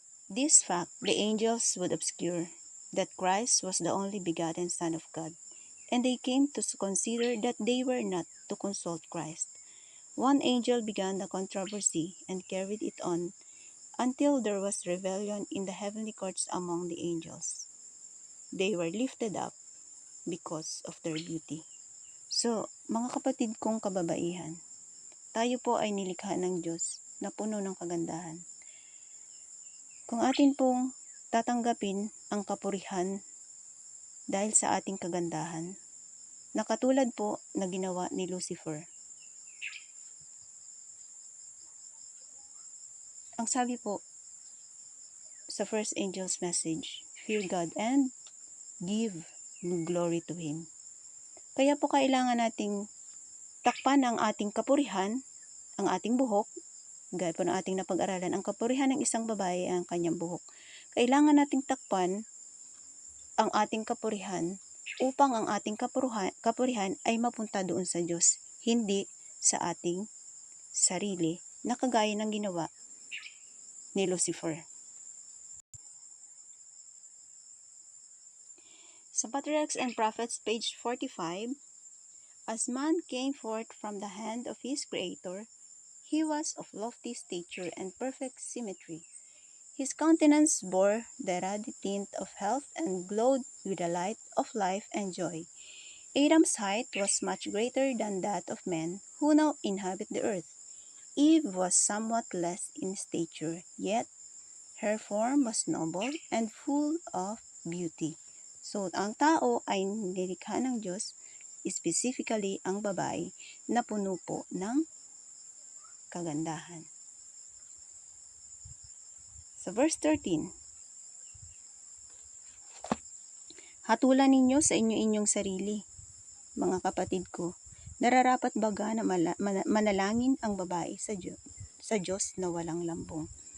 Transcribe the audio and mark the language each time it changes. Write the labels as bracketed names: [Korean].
[English] This fact the angels would obscure, that Christ was the only begotten Son of God, and they came to consider that they were not to consult Christ. One angel began the controversy and carried it on until there was rebellion in the heavenly courts among the angels. They were lifted up because of their beauty. [Filipino] So, mga kapatid kong kababaihan, tayo po ay nilikha ng Diyos na puno ng kagandahan. Kung atin pong tatanggapin ang kapurihan dahil sa ating kagandahan, na katulad po na ginawa ni Lucifer. Ang sabi po sa first angel's message, [English] fear God and give glory to Him. [Filipino] Kaya po kailangan nating takpan ang ating kapurihan, ang ating buhok, gaya po ng ating napag-aralan, ang kapurihan ng isang babae ang kanyang buhok. Kailangan nating takpan ang ating kapurihan upang ang ating kapurihan ay mapunta doon sa Diyos, hindi sa ating sarili na kagaya ng ginawa ni Lucifer. [English] Sa Patriarchs and Prophets, page 45, as man came forth from the hand of his Creator, he was of lofty stature and perfect symmetry. His countenance bore the ruddy tint of health and glowed with the light of life and joy. Adam's height was much greater than that of men who now inhabit the earth. Eve was somewhat less in stature, yet her form was noble and full of beauty. [Filipino] So, ang tao ay nilikha ng Diyos, specifically ang babae, na puno po ng kagandahan. Sa verse 13, hatulan ninyo sa inyo-inyong sarili, mga kapatid ko, nararapat baga na manalangin ang babae sa Diyos na walang lambong.